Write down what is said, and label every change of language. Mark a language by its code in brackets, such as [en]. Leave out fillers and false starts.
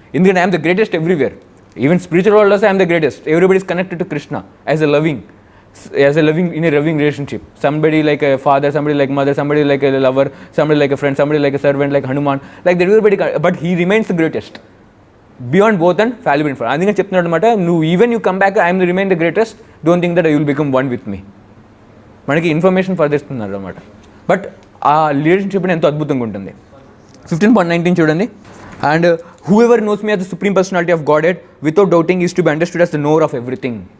[en] ఎందుకంటే I'm the greatest everywhere. Even spiritual world also I'm the greatest. Everybody is connected to Krishna as a loving in a loving relationship. Somebody like a father, somebody like mother, somebody like a lover, somebody like a friend, somebody like a servant, like Hanuman, like that everybody, but he remains the greatest beyond both and fallible for. [te] అందుకని చెప్తున్నాడు అనమాట, నువ్వు [en] Even you come back I am remain the greatest, don't think that I will become one with me. [te] మనకి information further ఇస్తున్నారు అనమాట. But ఆ relationship ఎంతో అద్భుతంగా ఉంటుంది. 15.19 చూడండి. [en] And whoever knows me as the supreme personality of Godhead without doubting is to be understood as the knower of everything.